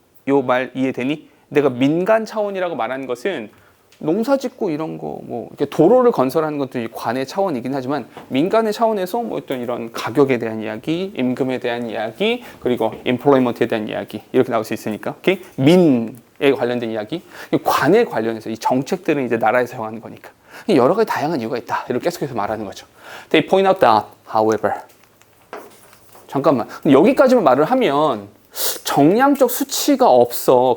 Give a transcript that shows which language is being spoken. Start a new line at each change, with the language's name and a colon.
Korean: 요 말 이해되니? 내가 민간 차원이라고 말하는 것은 농사 짓고 이런 거, 뭐, 이렇게 도로를 건설하는 것도 관의 차원이긴 하지만 민간의 차원에서 뭐 어떤 이런 가격에 대한 이야기, 임금에 대한 이야기, 그리고 employment에 대한 이야기, 이렇게 나올 수 있으니까. 오케이? 민에 관련된 이야기, 관에 관련해서 이 정책들은 이제 나라에서 정하는 거니까. 여러 가지 다양한 이유가 있다. 이렇게 계속해서 말하는 거죠.
English: They point out that, however.
Korean: 잠깐만. 여기까지만 말을 하면 정량적 수치가 없어.